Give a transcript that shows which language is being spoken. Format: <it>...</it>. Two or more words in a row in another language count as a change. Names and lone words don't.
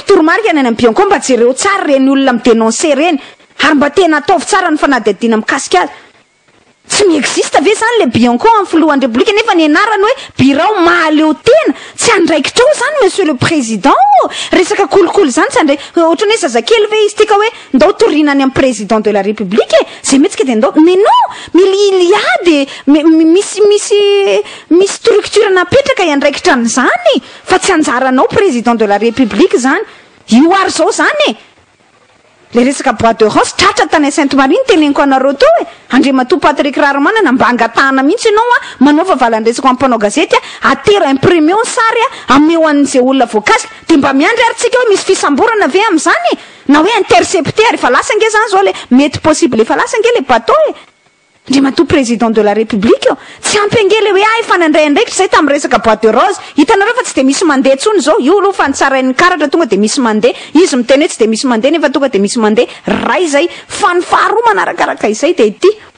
<mg>toromarika any amin'ny Bianco mba jereo tsara reny olona midénoncer reny ary mba tena ataovy tsara ny fanadihadiana mikasika azy tsy miexiste ve zany le Bianco amin'ny filohan'ny république nefa ny anarany hoe birao mahaleo tena tsy andraikitra ao zany</mg> <fr>monsieur le président</fr> <mg>resaka kolokolo zany tsy andray ohatrany hoe zazakely ve izy tika hoe ndao torinany amin'ny</mg> <fr>président de la république</fr> <mg>zay mihitsika de ndao</mg> <fr>mais non il y a de</fr> <mg>misy structure napetraka iandraikitra an'izany fa tsy anjaranao</mg> <fr>président de la république</fr> <mg>zany io ary zao zany le resaka</mg> <fr>bois de rose</fr> <mg>tratra tany Sainte-Marie teneniko anareo teo Andriamatoa Patrick Raromanana mba angatahana mihitsy ianao manova valan-dresaka ampanao gazety atero imprimé on sary ameo an'izay olona voakasika de mba miandry ary tsika hoe misy fisamborana ve amin'izany na hoe intercepter efa lasa nge zany zao le mety possible efa lasa nge le bateau Andriamatoa</mg> <fr>président de la république</fr> <mg>tsy ampy angely hoe efa nandray andraikitra zay tamin'ny resaka</mg> <fr>bois de rose</fr> <mg>hitanareo fa tsy de misy mandeha tsony zao io aloha fa nitsarain'ny karatra tonga de misy mandeha izy miteny hoe tsy de misy mandeha nefa tonga de misy mandeha ray zay fa ny faharoa manarakaraka izay de ity</mg>